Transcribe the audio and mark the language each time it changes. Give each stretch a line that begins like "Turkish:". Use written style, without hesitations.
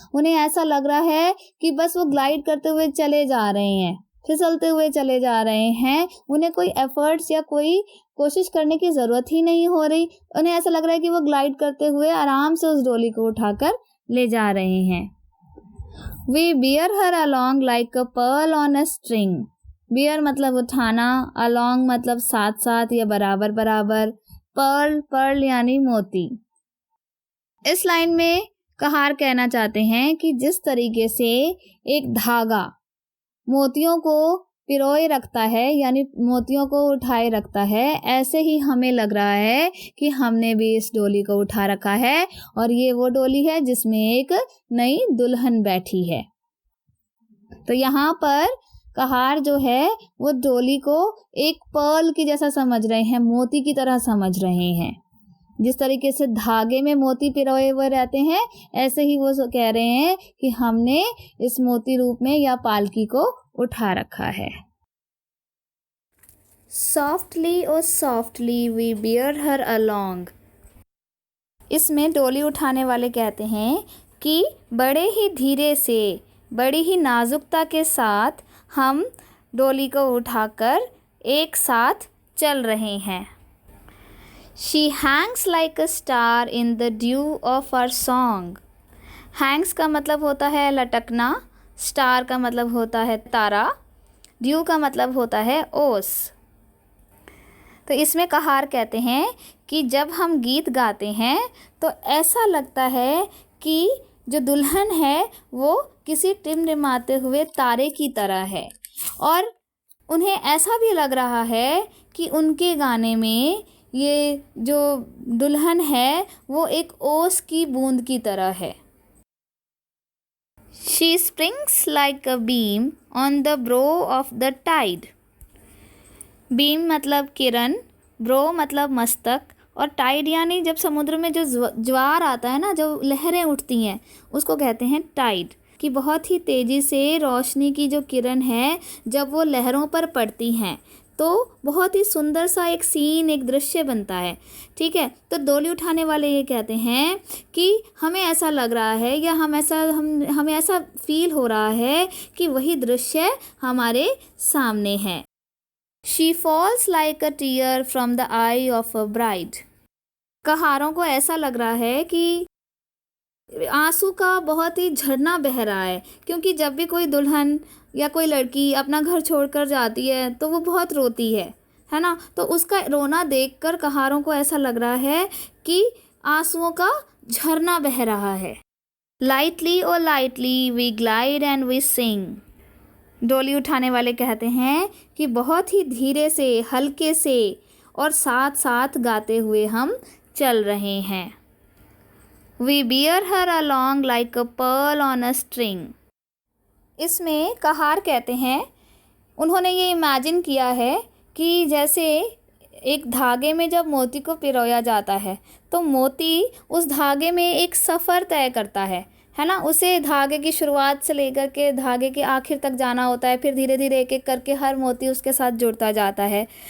Hindi: उन्हें ऐसा लग रहा है कि बस वो ग्लाइड करते हुए चले जा रहे हैं, फिसलते हुए चले जा रहे हैं। उन्हें कोई एफर्ट्स या कोई कोशिश करने की ज़रूरत ही नहीं हो रही। उन्हें ऐसा लग रहा है कि वो ग्लाइड करते हुए आराम से उस डोली को उठाकर ले जा रहे हैं।
English: We bear her along like a pearl on a string.
Hindi: Beer मतलब उठाना, along मतलब साथ साथ या बराबर बराबर, पर्ल यानी मोती। इस लाइन में कहार कहना चाहते हैं कि जिस तरीके से एक धागा मोतियों को पिरोए रखता है यानी मोतियों को उठाए रखता है, ऐसे ही हमें लग रहा है कि हमने भी इस डोली को उठा रखा है और ये वो डोली है जिसमें एक नई दुल्हन बैठी है। तो यहाँ पर कहार जो है वो डोली को एक पर्ल की जैसा समझ रहे हैं, मोती की तरह समझ रहे हैं। जिस तरीके से धागे में मोती पिरोए हुए रहते हैं, ऐसे ही वो कह रहे हैं कि हमने इस मोती रूप में या पालकी को उठा रखा है।
English: Softly oh softly we bear her along.
Hindi: इसमें डोली उठाने वाले कहते हैं कि बड़े ही धीरे से, बड़ी ही नाजुकता के साथ हम डोली को उठाकर एक साथ चल रहे हैं।
English: She hangs like a star in the dew of our song.
Hindi: Hangs का मतलब होता है लटकना, स्टार का मतलब होता है तारा, ड्यू का मतलब होता है ओस। तो इसमें कहार कहते हैं कि जब हम गीत गाते हैं तो ऐसा लगता है कि जो दुल्हन है वो किसी टिमटिमाते हुए तारे की तरह है और उन्हें ऐसा भी लग रहा है कि उनके गाने में ये जो दुल्हन है वो एक ओस की बूंद की तरह है।
English: She springs like a beam on the brow of the tide.
Hindi: Beam मतलब किरण, ब्रो मतलब मस्तक और टाइड यानी जब समुद्र में जो ज्वार आता है ना, जो लहरें उठती हैं उसको कहते हैं टाइड। कि बहुत ही तेज़ी से रोशनी की जो किरण है जब वो लहरों पर पड़ती हैं तो बहुत ही सुंदर सा एक सीन, एक दृश्य बनता है। ठीक है, तो डोली उठाने वाले ये कहते हैं कि हमें ऐसा लग रहा है या हमें ऐसा फील हो रहा है कि वही दृश्य हमारे सामने है।
English: She falls like a tear from the eye of a bride.
Hindi: कहारों को ऐसा लग रहा है कि आंसू का बहुत ही झरना बह रहा है, क्योंकि जब भी कोई दुल्हन या कोई लड़की अपना घर छोड़कर जाती है तो वो बहुत रोती है ना। तो उसका रोना देखकर कहारों को ऐसा लग रहा है कि आंसुओं का झरना बह रहा है।
English: Lightly o lightly we glide and we sing.
Hindi: डोली उठाने वाले कहते हैं कि बहुत ही धीरे से, हल्के से और साथ साथ गाते हुए हम चल रहे हैं।
English: We bear her along like a pearl on a string.
Hindi: इसमें कहार कहते हैं, उन्होंने ये इमेजिन किया है कि जैसे एक धागे में जब मोती को पिरोया जाता है तो मोती उस धागे में एक सफ़र तय करता है ना। उसे धागे की शुरुआत से लेकर के धागे के आखिर तक जाना होता है, फिर धीरे धीरे एक एक करके हर मोती उसके साथ जुड़ता जाता है।